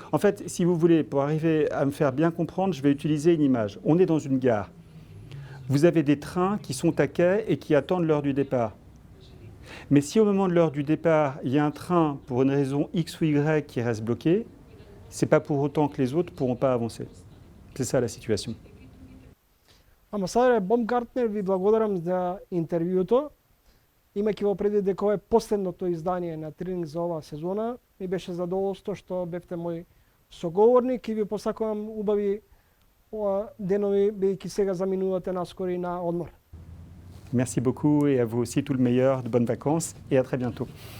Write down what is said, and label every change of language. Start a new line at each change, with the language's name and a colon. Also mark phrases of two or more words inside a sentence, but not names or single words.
French: En fait, si vous voulez, pour arriver à me faire bien comprendre, je vais utiliser une image. On est dans une gare. Vous avez des trains qui sont à quai et qui attendent l'heure du départ. Mais si au moment de l'heure du départ, il y a un train pour une raison X ou Y qui reste bloqué, ce n'est pas pour autant que les autres ne pourront pas avancer. C'est ça la situation.
Macedonian: Амбасадоре Бомгартнер, ви благодарам за интервјуто. Имајќи во предвид дека ова е последното издание на тренинг за оваа сезона, ми беше задоволство што бевте мој соговорник и ви посакувам убави денови, бидејќи сега заминувате наскоро и на одмор.
French: Merci beaucoup et à vous aussi tout le meilleur, de bonnes vacances et à très bientôt.